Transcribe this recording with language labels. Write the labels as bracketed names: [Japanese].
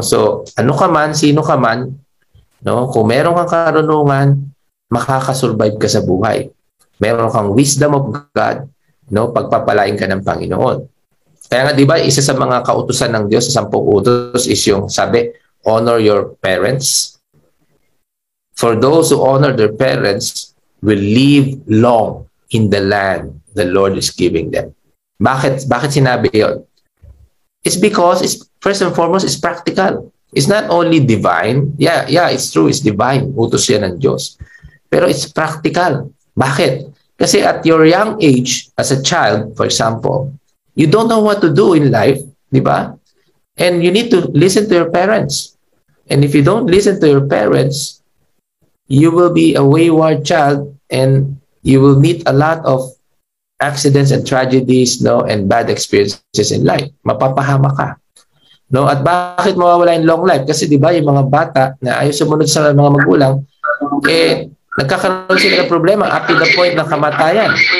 [Filipino] So ano ka man, sino ka man, no? Kung meron kang karunungan, makakasurvive ka sa buhay. Meron kang [English] wisdom of God, [Filipino] no? Pagpapalain ka ng Panginoon. Kaya nga, di ba, isa sa mga kautusan ng Diyos sa 10 utos is yung sabi, [English] honor your parents. For those who honor their parents will live long in the land the Lord is giving them. [Filipino] Bakit sinabi yun? [English] It's because, first and foremost, it's practical. It's not only divine. Yeah, it's true, it's divine. [Filipino] Utos yan ng Diyos. [English] Pero it's practical. [Filipino] Bakit? Kasi [English] at your young age, as a child, for example, you don't know what to do in life, di ba? And you need to listen to your parents. And if you don't listen to your parents, you will be a wayward child and you will meet a lot of accidents and tragedies, no, and bad experiences in life. [Filipino] Mapapahama ka. No, at bakit mawawala yung long life? Kasi di ba yung mga bata na ayaw sumunod sa mga magulang, nagkakaroon sila ng problema [English] up to the point [Filipino] ng kamatayan.